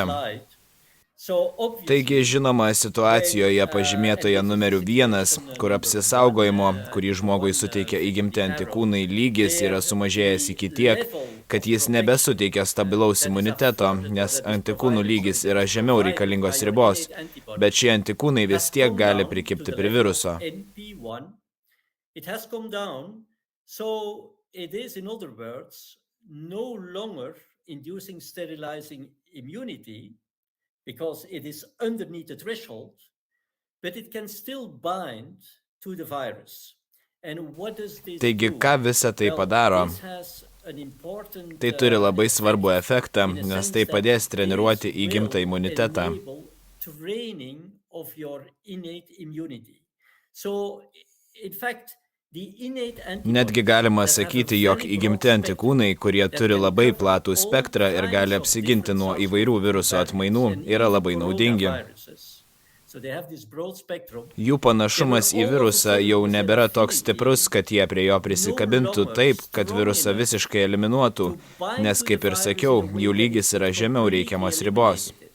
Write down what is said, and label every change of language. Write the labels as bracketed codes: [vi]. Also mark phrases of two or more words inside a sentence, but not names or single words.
[lt] Taigi, žinoma, situacijoje pažymėtoje numeriu 1, kur apsisaugojimo, kurį žmogui suteikia įgimti antikūnai lygis, yra sumažėjęs iki tiek, kad jis nebesuteikia stabilaus imuniteto, nes antikūnų lygis yra žemiau reikalingos ribos, bet šie antikūnai vis tiek gali prikibti prie viruso. [en] it is, in other words, no longer inducing sterilizing immunity because it is underneath the threshold, but it can still bind to the virus. And what does this [lt] Taigi, [en] do? [lt] ką visa tai padaro? [en] This has an important, [lt] Tai turi labai svarbų efektą, nes tai padės treniruoti įgimtą imunitetą. [en] Training of your innate immunity. So, in fact, [lt] Netgi galima sakyti, jog įgimti antikūnai, kurie turi labai platų spektrą ir gali apsiginti nuo įvairių viruso atmainų, yra labai naudingi. Jų panašumas į virusą jau nebėra toks stiprus, kad jie prie jo prisikabintų taip, kad virusą visiškai eliminuotų, nes, kaip ir sakiau, jų lygis yra žemiau reikiamos ribos.